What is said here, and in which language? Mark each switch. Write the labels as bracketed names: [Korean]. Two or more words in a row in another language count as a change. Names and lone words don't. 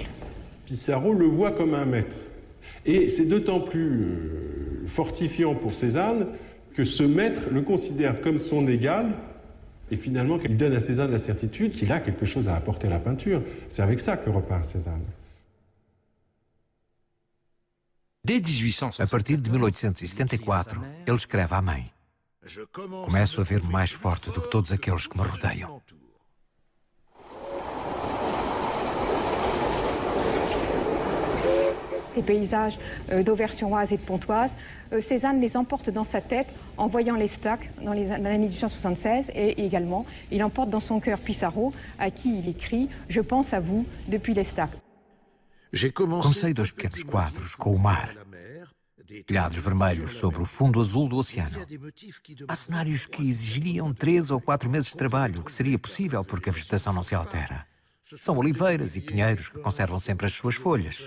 [French] Pissarro le voit comme un maître. Et c'est d'autant plus fortifiant pour Cézanne que ce maître le considère comme son égal, et finalement qu'il donne à Cézanne la certitude qu'il a quelque chose à apporter à la peinture. C'est avec ça que repart Cézanne. [Portuguese] A partir de 1874, ele escreve à mãe: começo a ver-me mais forte do que todos aqueles que me rodeiam. [French] Les paysages d'Auvers-sur-Oise et de Pontoise, Cézanne les emporte dans sa tête en voyant l'Estaque dans l'année 1876 et également il emporte dans son cœur Pissarro à qui il écrit « Je pense à vous depuis l'Estaque ». [Portuguese] Comecei 2 pequenos quadros com o mar, telhados vermelhos sobre o fundo azul do oceano. Há cenários que exigiriam 3 ou 4 meses de trabalho, o que seria possível porque a vegetação não se altera. São oliveiras e pinheiros que conservam sempre as suas folhas.